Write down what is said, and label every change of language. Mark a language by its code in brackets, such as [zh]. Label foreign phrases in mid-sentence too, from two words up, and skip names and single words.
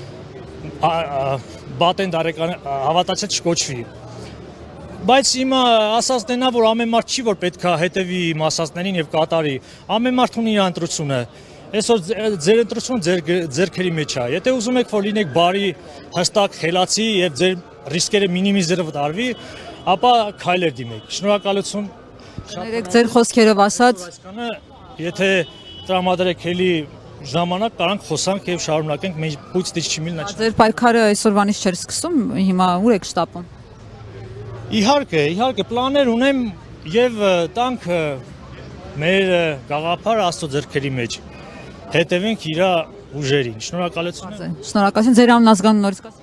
[hy] բատեն դարեկան հավատացյալ չկոչվի։ Բայց հիմա ասածն է, որ ամեն մարդ չի որ պետք է հետևի իմ ասածներին եւ կատարի։ Ամեն մարդ ունի իր ընտրությունը։ Այսօր ձեր ընտրությունը ձեր քերի մեջ է։ Եթե ուզում եք որ լինեք բարի, հստակ, խելացի եւ ձեր ռիսկերը մինիմիզելով դարվի, ապա քայլեր դիմեք։ Շնորհակալություն։ Ներեք ձեր խոսքերով ասած, Այսքանը, եթե տրամադրեք էլի ժամանակ, կարանք խոսանք եւ շարունակենք մեր [ru] путь тысячи миль начинается։ [hy] ձեր պայքարը այսօրվանից չէր սկսում, հիմա ուր եք շտապում։ Իհարկե, պլաններ ունեմ եւ տանք մեր գաղափարը Աստծո ձեռքերի մեջ։ Հետևենք իր ուժերին։ Շնորհակալություն։ Շնորհակալություն, ձեր անուն ազգանուն նորից կասեք։